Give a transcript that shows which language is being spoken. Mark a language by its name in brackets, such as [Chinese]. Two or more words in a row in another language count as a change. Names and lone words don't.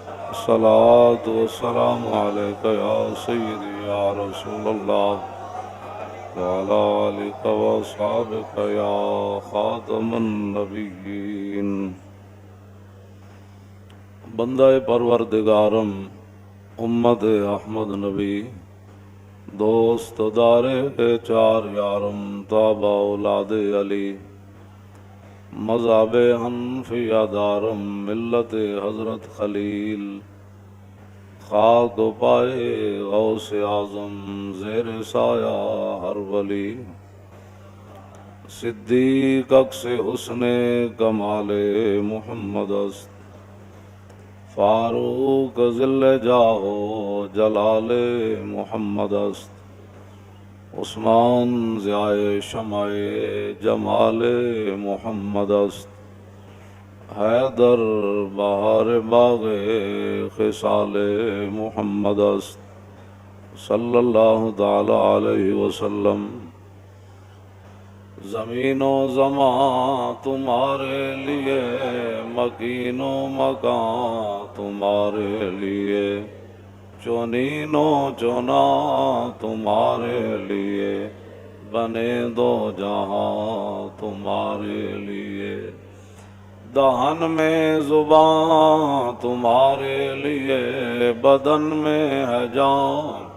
[Arabic] الصلاة والسلام عليك يا سيدي يا رسول الله وعلى آلك وأصحابك يا خاتم النبيين. [Persian] بندہ پروردگارم امت احمد نبی دوست دارے چار یارم تابع اولاد علی مذہب حنفیہ دارم ملت حضرت خلیل خاک پائے غوث اعظم زیر سایہ ہر ولی صدیق عکس حسن کمال محمد است فاروق ذل جاہ جلال محمد است عثمان ضیاء شمع جمال محمد است حیدر بہار باغ خصال محمد است [Arabic] صلی اللہ تعالی علیہ وسلم. [Urdu] زمین و زمان تمہارے لیے مکین و مکان تمہارے لیے چونین و چونا تمہارے لیے بنے دو جہاں تمہارے لیے دہن میں زبان تمہارے لیے بدن میں ہے جان